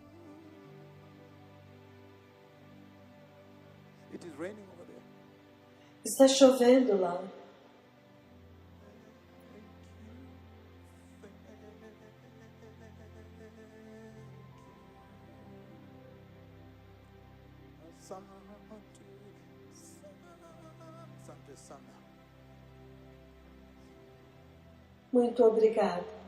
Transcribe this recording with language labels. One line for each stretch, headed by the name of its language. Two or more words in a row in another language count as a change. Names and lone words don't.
English: It is raining over there.
Portuguese: Está chovendo lá.
Swahili: Asante sana.
Portuguese: Muito obrigada.